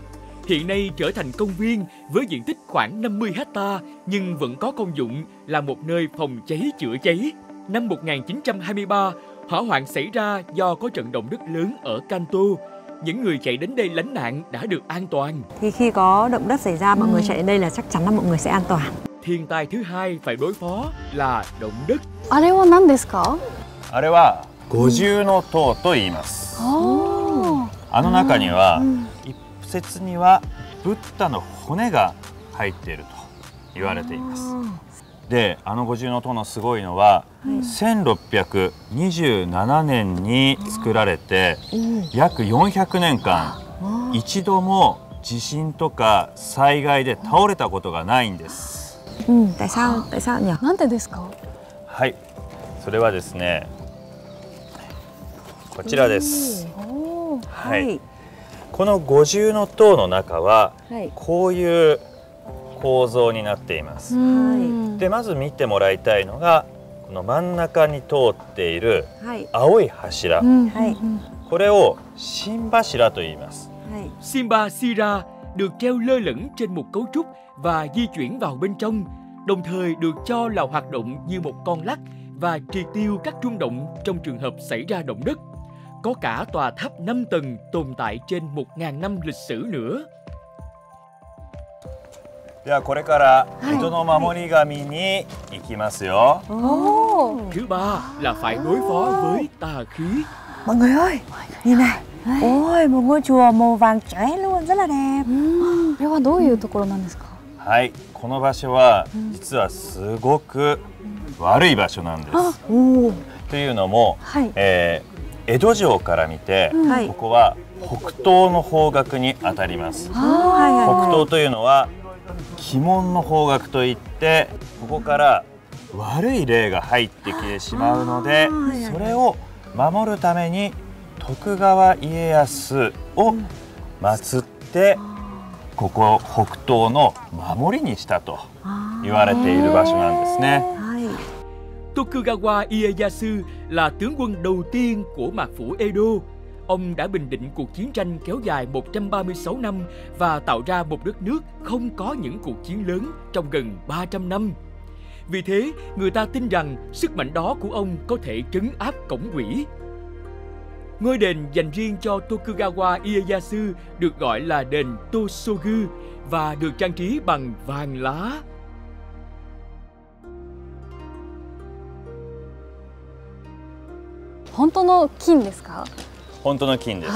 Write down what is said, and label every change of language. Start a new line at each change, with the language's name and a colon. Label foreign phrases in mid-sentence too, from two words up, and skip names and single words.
Vietnamese: Hiện nay trở thành công viên với diện tích khoảng 50 hecta nhưng vẫn có công dụng là một nơi phòng cháy chữa cháy. Năm 1923, hỏa hoạn xảy ra do có trận động đất lớn ở Kanto. Những người chạy đến đây lánh nạn đã được an toàn. Thì khi có động đất xảy ra, mọi người chạy đến đây là chắc chắn là mọi người sẽ an toàn. Thiên tai thứ hai phải đối phó là động đất.
Japanese: あれは何ですか？あれは五重塔と言います。あの中には一説にはブッダの骨が入っていると言われています。で、あの五重塔のすごいのは、1627年に作られて、約400年間一度も地震とか災害で倒れたことがないんです。
Vietnamese: tại sao nhỉ?
Japanese: なんでですか？はい、それはですね、こちらです。はい。この五重塔の中はこういう構造になっています。で、まず見てもらいたいのがこの真ん中に通っている青い柱。これを心柱と言います。
Vietnamese: Simba Sira được treo lơ lửng trên một cấu trúc và di chuyển vào bên trong, đồng thời được cho là hoạt động như một con lắc và triệt tiêu các rung động trong trường hợp xảy ra động đất. Có cả tòa tháp 5 tầng tồn tại trên 1000 năm lịch sử nữa.
Japanese: ではこれから江戸の守り神に行きますよ。
Vietnamese: Thứ ba là phải đối phó với tà khí. Mọi người ơi, nhìn này. Ôi, một ngôi chùa màu vàng chóe luôn, rất là đẹp.
Japanese: これはどういうところなんですか？はい、この場所は実はすごく悪い場所なんです。というのも、江戸城から見て、ここは北東の方角にあたります。北東というのは鬼門の方角といって、ここから悪い霊が入ってきてしまうので、それを守るために徳川家康を祀ってここ北東の守りにしたと言われている場所なんですね。
Vietnamese: Tokugawa Ieyasu là tướng quân đầu tiên của mạc phủ Edo. Ông đã bình định cuộc chiến tranh kéo dài 136 năm và tạo ra một đất nước không có những cuộc chiến lớn trong gần 300 năm. Vì thế, người ta tin rằng sức mạnh đó của ông có thể trấn áp cổng quỷ. Ngôi đền dành riêng cho Tokugawa Ieyasu được gọi là đền Tosogu và được trang trí bằng vàng lá.
Japanese: 本当の金ですか？本当の金です。